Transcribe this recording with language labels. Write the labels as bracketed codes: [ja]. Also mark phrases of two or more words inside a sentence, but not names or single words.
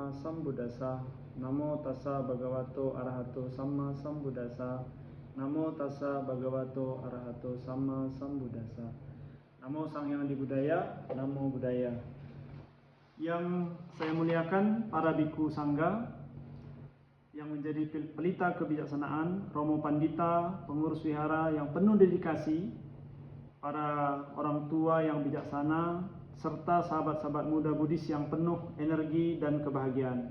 [pi] Sambuddhassa. Namo tassa bhagavato arahato samma sambuddhassa. Namo tassa bhagavato arahato samma sambuddhassa. Namo Sang Hyang Adi Budaya. Namo Buddhaya. [id] Yang saya muliakan para biku sangga yang menjadi pelita kebijaksanaan, Romo Pandita, pengurus wihara yang penuh dedikasi, para orang tua yang bijaksana, serta sahabat-sahabat muda Buddhis yang penuh energi dan kebahagiaan.